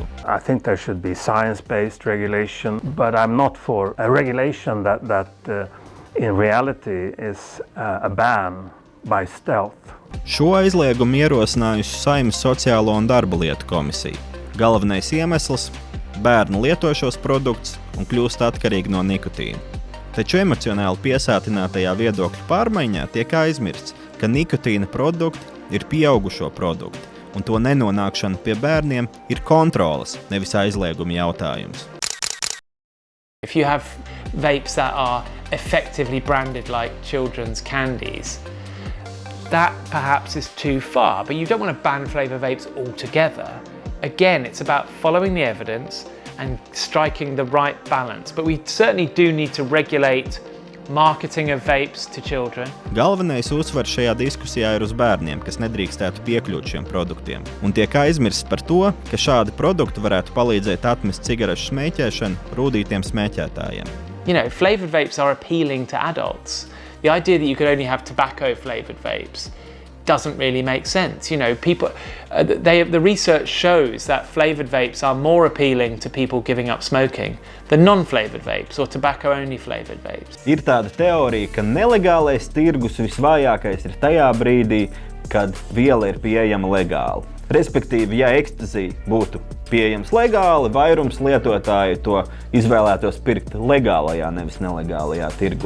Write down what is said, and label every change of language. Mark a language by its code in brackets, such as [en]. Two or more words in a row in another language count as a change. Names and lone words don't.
[en] I think there should be science-based regulation, but I'm not for a regulation that in reality is a ban by stealth. [lv] Šo aizliegumu ierosinājusi Saeimas Sociālo un darba lietu komisija. Galvenais iemesls – bērni lieto šos produktus un kļūst atkarīgi no nikotīna. Taču emocionāli piesātinātajā viedokļu pārmaiņā tiek aizmirsts, ka nikotīna produkti ir pieaugušo produkti, un to nenonākšana pie bērniem ir kontroles, nevis aizlieguma jautājums. [en] If you have vapes that are effectively branded like children's candies, that perhaps is too far, but you don't want to ban flavour vapes altogether. Again, it's about following the evidence and striking the right balance, but we certainly do need to regulate marketing of vapes to children. [lv] Galvenais uzsvars šajā diskusijā ir uz bērniem, kas nedrīkstētu piekļūt šiem produktiem, un tiek aizmirsts par to, ka šādi produkti varētu palīdzēt atmest cigarešu smēķēšanu rūdītiem smēķētājiem. [en] You know, flavoured vapes are appealing to adults. The idea that you could only have tobacco-flavoured vapes doesn't really make sense. You know, people, the research shows that flavoured vapes are more appealing to people giving up smoking than non-flavoured vapes or tobacco-only flavoured vapes. [lv] Ir tāda teorija, ka nelegālais tirgus visvājākais ir tajā brīdī, kad viela ir pieejama legāli. Respektīvi, ja ekstazija būtu pieejams legāli, vairums lietotāji to izvēlētos pirkt legālajā, nevis nelegālajā tirgu.